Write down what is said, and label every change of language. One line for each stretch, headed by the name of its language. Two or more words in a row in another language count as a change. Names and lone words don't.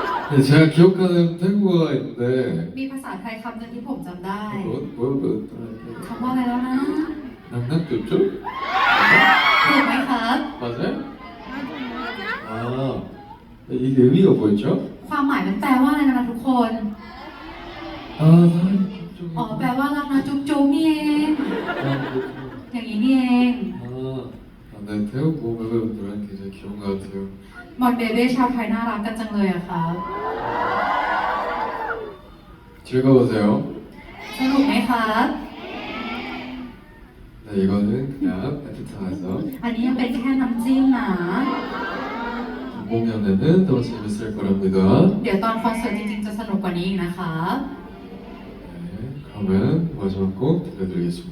Korean: 네, 제가 기억하는 태국어가 있는데
Thai: มีภาษาไทยคำหนึ่งที่ผมจำได้
Korean: 뭐였더라?
Thai: คำว่าอะไรแล้วนะ 낭낭뚜쭈? ถูกไหมครับ
Korean: 맞아요? 아, 이게 의미가 뭐였죠?
Thai: ความหมายมันแปลว่าอะไรนะทุกคน
Korean: 아, 사랑이
Thai: อ๋อ แปลว่ารักนะจุ๊บจุ๊บนี่เอง อย่างนี้นี่เอง
Korean: 네, 태국 멤버들은 굉장히 귀여운 것 같아요.
Thai: มอนเบเบ้ชาวไทยน่ารักกันจังเลยอะครับ
Korean: 즐거우세요?
Thai: สนุกไหมครับ
Korean: 네, 이거는 그냥 애프터라서
Thai: อันนี้ยังเป็นแค่น้ำจิ้มนะ
Korean: 공연에는 더 재밌을 거랍니다.
Thai: เดี๋ยวตอนคอนเสิร์ตจริงๆจะสนุกกว่านี้อีกนะคะ
Korean: 네, 그러면 마지막 곡 들려드리겠습니다.